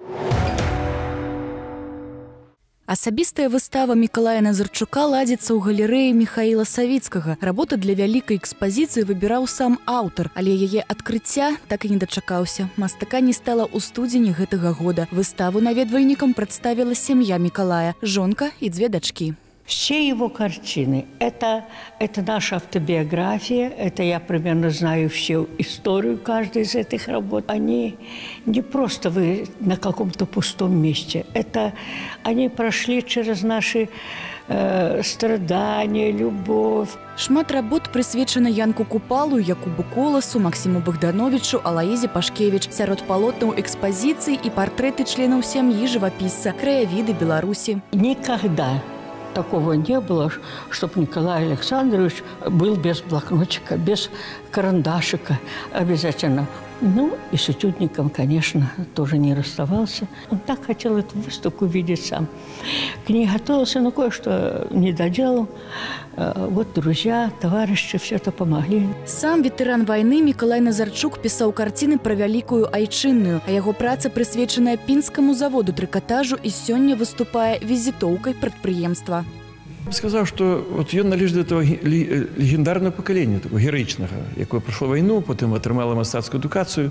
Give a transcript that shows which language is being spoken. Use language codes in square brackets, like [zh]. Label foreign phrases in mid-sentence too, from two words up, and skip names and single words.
[be] Асабістая выстава Мікалая Назарчука ладзіцца ў галерэі Міхаіла Савіцкага. Работу для вялікай экспазіцыі выбіраў сам аўтар, але яе адкрыцця так і не дачакаўся. Мастака не стала ў студзені гэтага года. Выставу наведвальнікам прадставіла сям'я Мікалая, жонка і дзве дачкі. [ru] Все его картины – это наша автобиография, это я примерно знаю всю историю каждой из этих работ. Они не просто вы на каком-то пустом месте, это они прошли через наши страдания, любовь. [be] Шмат работ прысвечана Янку Купалу, Якубу Коласу, Максиму Богдановичу, Алаізе Пашкевіч. Сярод палотнаў экспазіцыі і партрэты членаў сям'і жывапісца, краявіды Беларусі. [ru] Никогда такого не было, чтобы Николай Александрович был без блокнотика, без карандашика обязательно. Ну, и с этюдником, конечно, тоже не расставался. Он так хотел эту выставку видеть сам. К ней готовился, но кое-что не доделал. Вот друзья, товарищи все это помогли. [be] Сам ветэран вайны Мікалай Назарчук пісаў карціны пра вялікую айчынную, а яго праца прысвечаная пінскаму заводу трыкатажу і сёння выступае візітоўкай прадпрыемства. Сказаў, што ён належыць да [ru] этого легендарного [be] пакалення, такого героічнага, якое прайшло вайну, потым атрымала мастацкую адукацыю.